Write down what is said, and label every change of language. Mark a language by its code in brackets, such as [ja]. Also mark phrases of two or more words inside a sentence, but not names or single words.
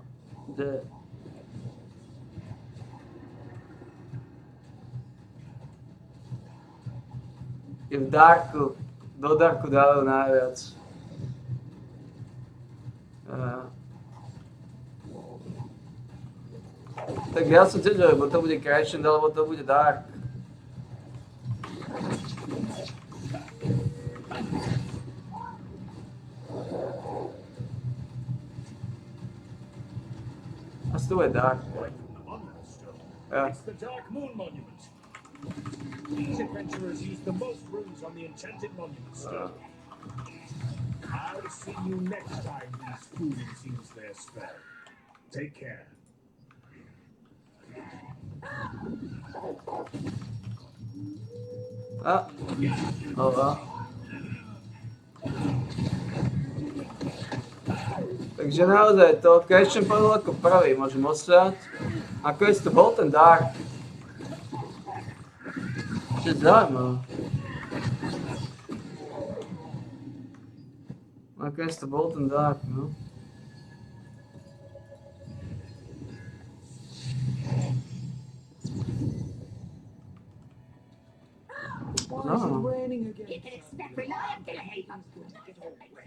[sk] Kde? Je v Darku. Do Darku dávajú najviac. Tak ja som tiež, lebo to bude Christian, alebo to bude Dark. [en] Let's do it, Dark. Yeah. It's the Dark Moon Monument. These adventurers use the most runes on the Enchanted Monument Stone. I'll see you next time these fools use their spell. Take care. Ah. Oh, well. [sk] Takže naozaj to Christian povedal ako prvý, môžem osrať. Nakoniec to bol ten Dark. Čo je zaujímavé. Nakoniec to bol ten Dark, no. [en] Why is it raining again? You can expect reliability. I'm going to get all wet.